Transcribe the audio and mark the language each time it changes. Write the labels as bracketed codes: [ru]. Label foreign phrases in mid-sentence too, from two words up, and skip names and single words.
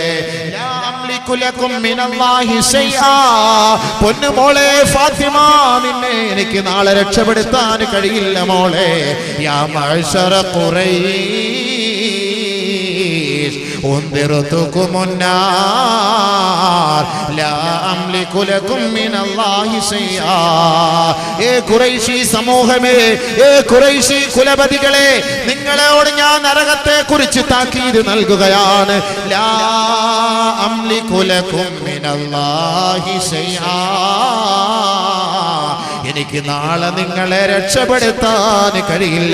[ml] പൊന്നുമോളെ ഫാത്തിമ, നിന്നെ എനിക്ക് നാളെ രക്ഷപ്പെടുത്താൻ കഴിയില്ല മോളെ. [ar] يا معشر قريش أنذرتكم النار لا أملك لكم من الله شيئا. [ml] ഏ ഖുറൈശി സമൂഹമേ, ഏ ഖുറൈശി കുലപതികളെ, നിങ്ങളോട് ഞാൻ നരകത്തെ കുറിച്ച് താക്കീത് നൽകുകയാണ്. [ar] لا أملك لكم من الله شيئا. [ml] എനിക്ക് നാളെ നിങ്ങളെ രക്ഷപ്പെടുത്താൻ കഴിയില്ല.